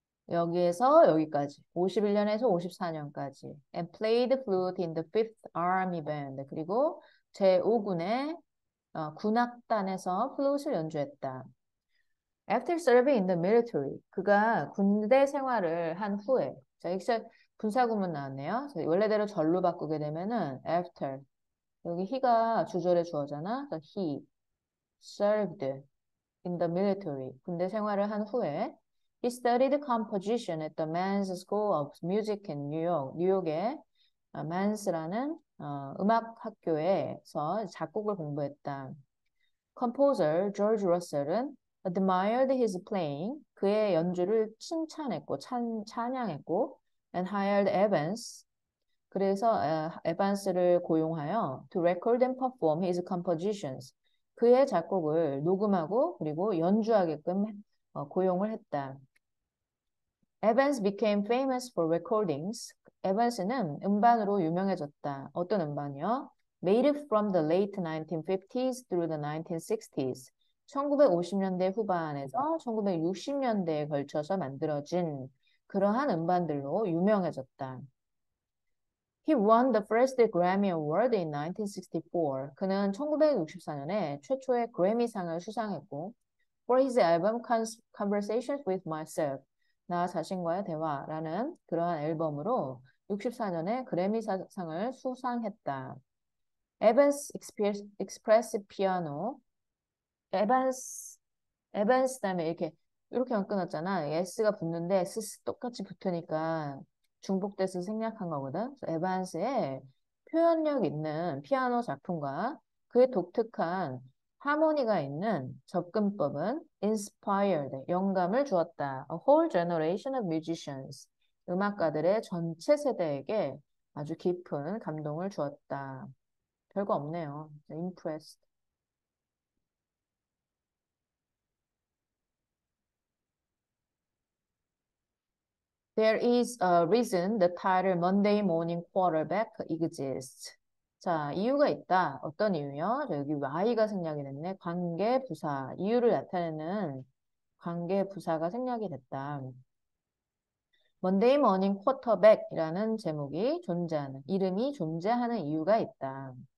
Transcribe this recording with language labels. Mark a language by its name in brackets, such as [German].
[Korean] 여기에서 여기까지 51년에서 54년까지 [English] and played flute in the Fifth Army Band [Korean] 그리고 제5군의 군악단에서 플룻을 연주했다. [English] After serving in the military [Korean] 그가 군대 생활을 한 후에 자 여기서 분사구문 나왔네요. 자, 원래대로 절로 바꾸게 되면은 after 여기 he가 주절의 주어잖아. [English] 그래서 he served in the military [Korean] 군대 생활을 한 후에 [English] he studied composition at the Man's School of Music in New York. [Korean] 뉴욕의 Mans라는 음악 학교에서 작곡을 공부했다. [English] Composer George Russell은 admired his playing [Korean] 그의 연주를 칭찬했고 찬양했고 [English] and hired Evans [Korean] 그래서 에반스를 고용하여 [English] to record and perform his compositions [Korean] 그의 작곡을 녹음하고 그리고 연주하게끔 고용을 했다. [English] Evans became famous for recordings. [Korean] 에반스는 음반으로 유명해졌다. 어떤 음반이요? [English] Made from the late 1950s through the 1960s. [Korean] 1950년대 후반에서 1960년대에 걸쳐서 만들어진 그러한 음반들로 유명해졌다. [English] He won the first Grammy Award in 1964. [Korean] 그는 1964년에 최초의 그래미상을 수상했고, [English] for his album Conversations with Myself, [Korean] 나 자신과의 대화라는 그러한 앨범으로 64년에 그래미상을 수상했다. [English] Evans Expressive Piano, [Korean] 에반스, 에반스 다음에 이렇게만 끊었잖아. S가 붙는데 S 똑같이 붙으니까 중복돼서 생략한 거거든. 그래서 에반스의 표현력 있는 피아노 작품과 그의 독특한 하모니가 있는 접근법은 inspired, 영감을 주었다. [English] A whole generation of musicians, [Korean] 음악가들의 전체 세대에게 아주 깊은 감동을 주었다. 별거 없네요. impressed. [English] There is a reason the title Monday Morning Quarterback exists. [Korean] 자, 이유가 있다. 어떤 이유요? 자, 여기 Y가 생략이 됐네. 관계 부사. 이유를 나타내는 관계 부사가 생략이 됐다. Monday Morning Quarterback이라는 제목이 존재하는, 이름이 존재하는 이유가 있다.